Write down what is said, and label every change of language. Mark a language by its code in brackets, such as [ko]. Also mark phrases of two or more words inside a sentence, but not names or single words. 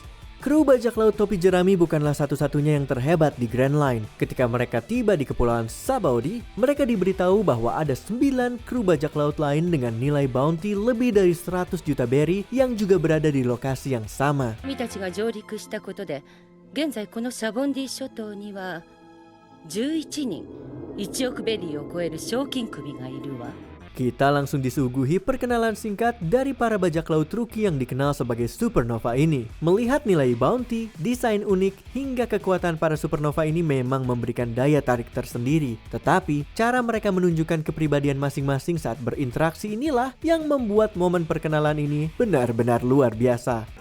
[id] Kru bajak laut topi jerami bukanlah satu-satunya yang terhebat di Grand Line. Ketika mereka tiba di kepulauan Sabaody, mereka diberitahu bahwa ada 9 kru bajak laut lain dengan nilai bounty lebih dari 100 juta berry yang juga berada di lokasi yang sama. [ja] 11人1億ベリーを超える賞金首がいるわ。 [id] Kita langsung disuguhi perkenalan singkat dari para bajak laut rookie yang dikenal sebagai supernova ini. Melihat nilai bounty, desain unik, hingga kekuatan para supernova ini memang memberikan daya tarik tersendiri. Tetapi, cara mereka menunjukkan kepribadian masing-masing saat berinteraksi inilah yang membuat momen perkenalan ini benar-benar luar biasa.